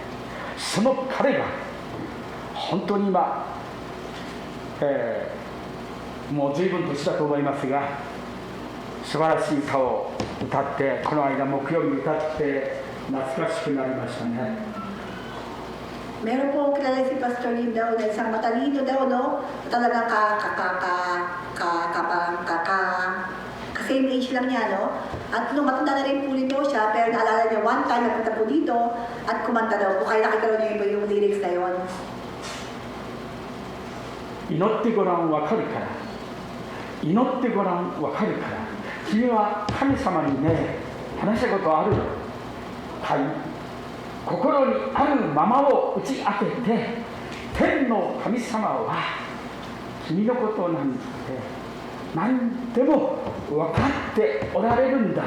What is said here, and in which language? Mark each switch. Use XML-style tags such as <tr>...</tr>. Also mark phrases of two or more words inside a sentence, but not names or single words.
<ja>その彼が本当に今、もう随分年だと思いますが、素晴らしい歌を歌って、この間木曜日歌って懐かしくなりましたね。</ja> <tl>Meron po kilala si Pastor Lim daw na isang matalino daw, no? Talagang same age lang niya, no? At nung matanda na rin po nito siya, pero naalala niya</tl> <en>one time</en> <tl>nagpunta po dito at kumanta daw po. Kaya nakita niyo yung lyrics na yun.</tl> <ja>祈ってごらんわかるから、祈ってごらんわかるから、君は神様にね、話したことある？はい。心にあるままを打ち明けて、 天の神様は君のことなんて何でも分かっておられるんだ。</ja>